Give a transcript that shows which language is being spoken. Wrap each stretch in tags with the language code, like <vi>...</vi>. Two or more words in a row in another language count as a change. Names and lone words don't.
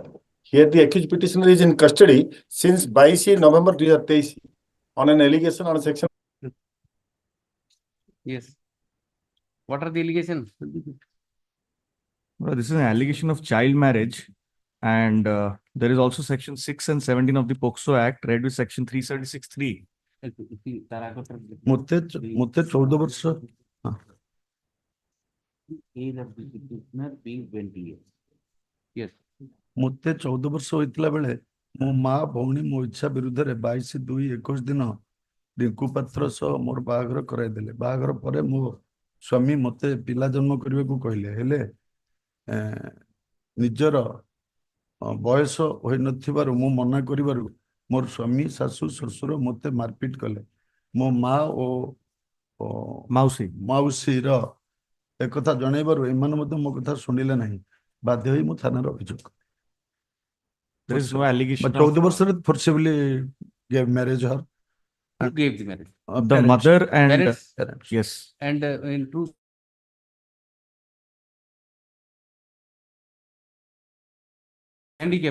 <en>Here the accused petitioner is in custody since 22 November 2023 on an allegation on section. Yes. What are the allegations? Well, this is an allegation of child marriage, and there is also section 6 and 17 of the POCSO Act, read with section 376(3).</en> <or>ମୋତେ 14 ବର୍ଷ</or> <en>Age of the petitioner being 20 years. Yes.</en> <or>ମୋତେ 14 ବର୍ଷ ହୋଇଥିଲା ବେଳେ ମୋ ମା ଭଉଣୀ ମୋ ଇଚ୍ଛା ବିରୁଦ୍ଧ ରେ 22/2/21 ଦିନ ରିଙ୍କୁ ପାତ୍ର ସହ ମୋର ବାହାଘର କରାଇଦେଲେ। ବାହାଘର ପରେ ମୋ ସ୍ୱାମୀ ମତେ ପିଲା ଜନ୍ମ କରିବାକୁ କହିଲେ, ହେଲେ ନିଜର ବୟସ ହୋଇନଥିବାରୁ ମୁଁ ମନା କରିବାରୁ ମୋର ସ୍ୱାମୀ, ଶାଶୁ, ଶ୍ୱଶୁର ମତେ ମାରପିଟ କଲେ। ମୋ ମା ଓ ମାଉସୀର ଏକଥା ଜଣେଇବାରୁ ଏମାନେ ମଧ୍ୟ ମୋ କଥା ଶୁଣିଲେ ନାହିଁ। ବାଧ୍ୟ ହୋଇ ମୁଁ ଥାନାରେ ଅଭିଯୋଗ କଲି।</or> <en>There is no allegation. 14 ବର୍ଷରେ forcibly gave marriage her. Who gave the marriage? The mother and Parents? yes. And in truth, handicap.</en>